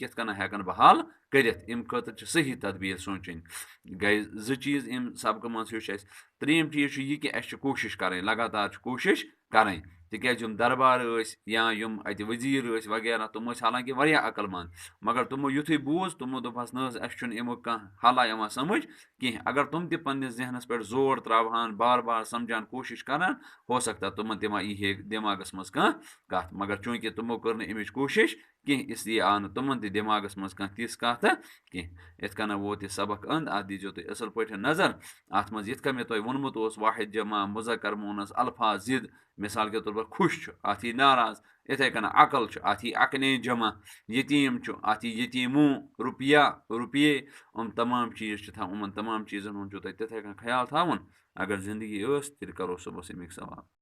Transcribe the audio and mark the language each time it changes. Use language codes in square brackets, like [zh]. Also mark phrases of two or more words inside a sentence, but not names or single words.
[ks] کِتھ کٔنۍ ہٮ۪کَن بہٕ حل کٔرِتھ اَمہِ خٲطرٕ چھِ صحیح تدبیٖر سونٛچٕنۍ گٔے 2 چیٖز اَمہِ سبقہٕ منٛز ہیوٚچھ اَسہِ 3یِم چیٖز چھُ یہِ کہِ اَسہِ چھِ کوٗشِش کَرٕنۍ لگاتار چھِ کوٗشِش کَرٕنۍ تِکیٛازِ یِم دربار ٲسۍ یا یِم اَتہِ ؤزیٖر ٲسۍ وغیرہ تِم ٲسۍ حالانکہِ واریاہ عقل منٛد مگر تِمو یُتھُے بوٗز تِمو دوٚپ حظ نہ حظ اَسہِ چھُنہٕ اَمیُک کانٛہہ حلہ یِوان سمٕجھ کینٛہہ اگر تِم تہِ پنٛنِس ذہنَس پٮ۪ٹھ زور ترٛاوہَن بار بار سَمجھان کوٗشِش کَران [ur] ہو سکتا [ks] تِمَن تہِ ما یی ہے دٮ۪ماغَس منٛز کانٛہہ کَتھ مگر چوٗنٛکہِ تِمو کٔر نہٕ اَمِچ کوٗشِش کینٛہہ اِسلیے آو نہٕ تِمَن تہِ دٮ۪ماغَس منٛز کانٛہہ تِژھ کَتھٕ کینٛہہ یِتھ کٔنۍ ووت یہِ سبق اَنٛد اَتھ دیٖزیو تُہۍ اَصٕل پٲٹھۍ نظر اَتھ منٛز یِتھ کٔنۍ مےٚ تۄہہِ ووٚنمُت اوس واحد جمع مُذکر مونَس الفاظ ضِد [ur] مِثال کے طور پر [ks] خوش چھُ اَتھ یی ناراض یِتھَے کٔنۍ عقل چھُ اَتھ یی عقلے جمع یتیٖم چھُ اَتھ یی یتیٖموٗ رُپیے یِم تمام چیٖز چھِ تھاوُن یِمَن تمام چیٖزَن ہُنٛد چھُ تۄہہِ تِتھَے کٔنۍ خیال تھاوُن اگر زندگی ٲس تیٚلہِ کَرو صُبحس اَمِکۍ سوال